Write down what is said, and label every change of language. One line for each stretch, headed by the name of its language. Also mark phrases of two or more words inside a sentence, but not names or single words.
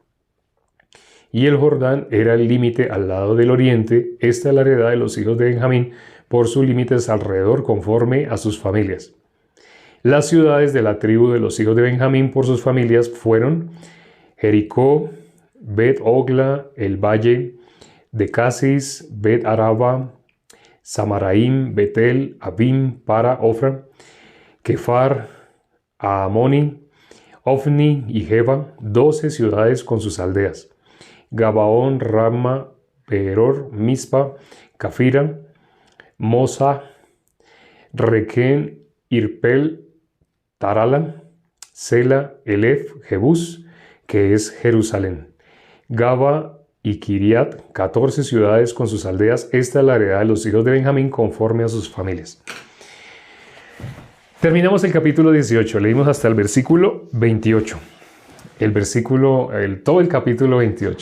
Spanish: Y el Jordán era el límite al lado del oriente. Esta es la heredad de los hijos de Benjamín por sus límites alrededor, conforme a sus familias. Las ciudades de la tribu de los hijos de Benjamín por sus familias fueron Jericó, Bet-Ogla, el valle de Casis, Bet-Araba, Samaraim, Betel, Abim, Para, Ofra, Kefar, Amoni, Ofni y Jeba, 12 ciudades con sus aldeas. Gabaón, Rama, Peror, Mispa, Cafira, Mosa, Requén, Irpel, Tarala, Sela, Elef, Jebús, que es Jerusalén. Gaba y Kiriat, 14 ciudades con sus aldeas. Esta es la heredad de los hijos de Benjamín conforme a sus familias. Terminamos el capítulo 18, leímos hasta el versículo 28. Todo el capítulo 28.